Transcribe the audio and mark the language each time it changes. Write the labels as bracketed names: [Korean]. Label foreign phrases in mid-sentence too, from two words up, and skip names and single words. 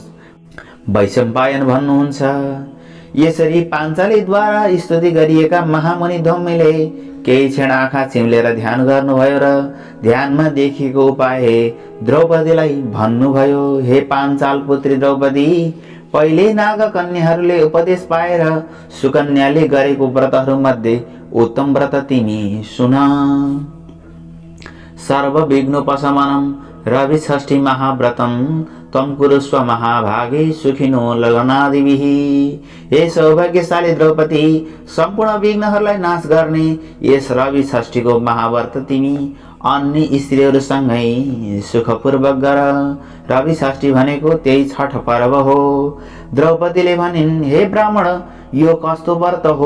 [Nepali] वैशम्पायन भन्नुहुन्छ, यसरी पाञ्चालीद्वारा स्तुति गरिएका महामुनि धौम्यले केही क्षण आँखा चिम्लेर ध्यान गर्नुभयो र ध्यानमा देखिएको उपाय द्रौपदीलाई भन्नुभयो। हे पाञ्चाल पुत्री द्रौपदी, पहिले नाग कन्याहरूले उपदेश पाएर सुकन्याले गरेको व्रतहरू मध्ये उत्तम व्रत तिमी सुन। [Sanskrit] सर्वविघ्नोपशमनम रविषष्ठी महाव्रतम तम कुरुस्व महाभागे सुखिनो लगनादिभिः। [Nepali] हे सौभाग्यशाली द्रौपदी, सम्पूर्ण विघ्नहरूलाई नाश गर्ने यस रवि षष्ठीको महाव्रत तिमी अन्य स्त्रीहरूसँगै सुखपूर्वक गर। रवि षष्ठी भनेको त्यही छठ पर्व हो। द्रौपदीले भनिन्, हे ब्राह्मण, यो कस्तो व्रत हो?